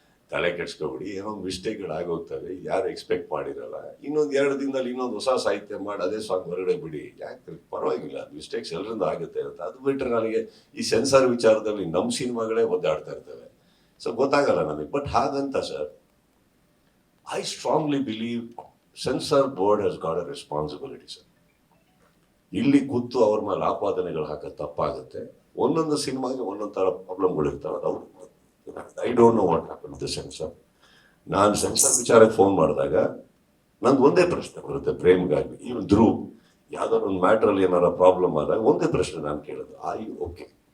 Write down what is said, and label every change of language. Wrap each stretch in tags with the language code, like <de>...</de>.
<kn>ತಲೆ ಕೆಡ್ಸ್ಕೊಬಿಡಿ, ಏನೋ ಒಂದು ಮಿಸ್ಟೇಕ್ಗಳು ಆಗೋಗ್ತವೆ, ಯಾರು ಎಕ್ಸ್ಪೆಕ್ಟ್ ಮಾಡಿರಲ್ಲ. ಇನ್ನೊಂದು 2 ದಿನದಲ್ಲಿ ಇನ್ನೊಂದು ಹೊಸ ಸಾಹಿತ್ಯ ಮಾಡಿ ಅದೇ ಸಾಂಗ್ ಹೊರಗಡೆ ಬಿಡಿ, ಯಾಕೆ ಪರವಾಗಿಲ್ಲ, ಮಿಸ್ಟೇಕ್ಸ್ ಎಲ್ಲರಿಂದ ಆಗುತ್ತೆ ಅಂತ. ಅದು ಬಿಟ್ಟರೆ ನನಗೆ ಈ ಸೆನ್ಸಾರ್ ವಿಚಾರದಲ್ಲಿ ನಮ್ಮ ಸಿನಿಮಾಗಳೇ ಒದ್ದಾಡ್ತಾ ಇರ್ತವೆ. ಸೊ ಗೊತ್ತಾಗಲ್ಲ ನನಗೆ. ಬಟ್ ಹಾಗಂತ sir</kn> <en>I strongly believe censor board has got a responsibility, sir.</en> <kn>ಇಲ್ಲಿ ಕೂತು ಅವ್ರ ಮೇಲೆ ಆಪಾದನೆಗಳು ಹಾಕೋದು ತಪ್ಪಾಗುತ್ತೆ. ಒಂದೊಂದು ಸಿನಿಮಾಗೆ ಒಂದೊಂದು ಥರ ಪ್ರಾಬ್ಲಮ್ಗಳು ಇರ್ತಾವೆ. ಅವ್ರು</kn> <en>I don't know what happen to censor.</en> <kn>ನಾನು ಸೆನ್ಸರ್ ವಿಚಾರಕ್ಕೆ ಫೋನ್ ಮಾಡಿದಾಗ ನಂದು ಒಂದೇ ಪ್ರಶ್ನೆ ಬರುತ್ತೆ ಪ್ರೇಮ್ಗಾಗಿ. ಇವನ್ ಧ್ರುವ್ ಯಾವ್ದಾದ್ರು ಒಂದು ಮ್ಯಾಟ್ರಲ್ಲಿ ಏನಾರ ಪ್ರಾಬ್ಲಮ್ ಆದಾಗ ಒಂದೇ ಪ್ರಶ್ನೆ ನಾನು ಕೇಳೋದು, ಐ ಓಕೆ?</kn>